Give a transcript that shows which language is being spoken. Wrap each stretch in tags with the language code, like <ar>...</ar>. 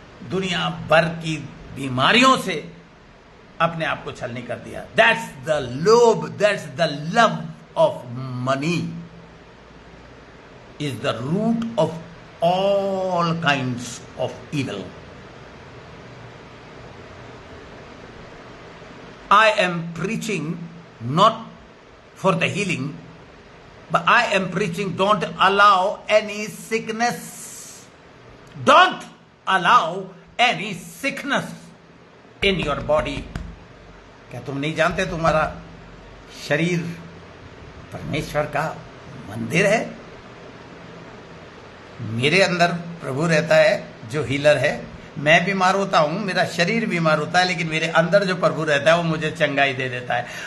<hi>दुनिया भर की बीमारियों से अपने आप को छलनी कर दिया।</hi> <en>That's the लोभ, that's the love of money is the root of all kinds of evil. I am preaching not for the healing, but I am preaching don't allow any sickness. Don't allow any sickness in your body.</en> <hi>क्या तुम नहीं जानते तुम्हारा शरीर परमेश्वर का मंदिर है? मेरे अंदर प्रभु रहता है जो हीलर है। मैं बीमार होता हूं, मेरा शरीर बीमार होता है, लेकिन मेरे अंदर जो प्रभु रहता है वो मुझे चंगाई दे देता है।</hi>